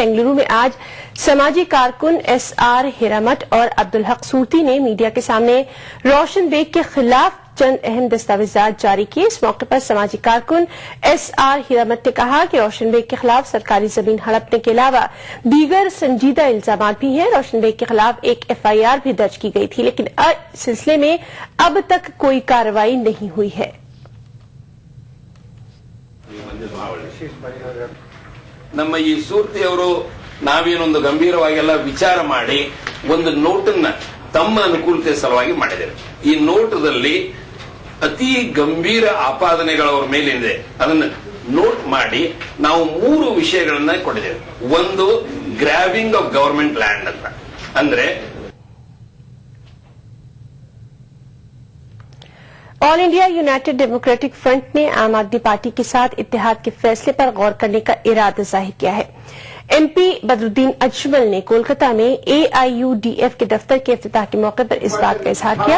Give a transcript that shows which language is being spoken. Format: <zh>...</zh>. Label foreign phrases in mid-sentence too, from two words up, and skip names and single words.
<ur>بنگلورو میں آج سماجی کارکن SR ہیرامٹھ اور عبدالحق سورتی نے میڈیا کے سامنے روشن بیگ کے خلاف چند اہم دستاویزات جاری کیے. اس موقع پر سماجی کارکن SR ہیرامٹھ نے کہا کہ روشن بیگ کے خلاف سرکاری زمین ہڑپنے کے علاوہ دیگر سنجیدہ الزام بھی ہیں. روشن بیگ کے خلاف ایک FIR بھی درج کی گئی تھی، لیکن اس سلسلے میں اب تک کوئی کارروائی نہیں ہوئی ہے.</ur> <kn>ನಮ್ಮ ಈ ಸೂರ್ತಿಯವರು ನಾವೇನೊಂದು ಗಂಭೀರವಾಗೆಲ್ಲ ವಿಚಾರ ಮಾಡಿ ಒಂದು ನೋಟನ್ನ ತಮ್ಮ ಅನುಕೂಲತೆ ಸಲುವಾಗಿ ಮಾಡಿದ್ದೇವೆ. ಈ ನೋಟದಲ್ಲಿ ಅತಿ ಗಂಭೀರ ಆಪಾದನೆಗಳವರ ಮೇಲಿದೆ, ಅದನ್ನ ನೋಟ್ ಮಾಡಿ ನಾವು 3 ವಿಷಯಗಳನ್ನ ಕೊಟ್ಟಿದ್ದೇವೆ. ಒಂದು</kn> <en>grabbing of government land</en> <kn>ಅಂತ, ಅಂದ್ರೆ</kn> <ur>آل انڈیا یونائیٹڈ ڈیموکریٹک فرنٹ نے عام آدمی پارٹی کے ساتھ اتحاد کے فیصلے پر غور کرنے کا ارادہ ظاہر کیا ہے. MP بدرالدین اجمل نے کولکاتا میں AIUDF کے دفتر کے افتتاح کے موقع پر اس بات کا اظہار کیا.</ur>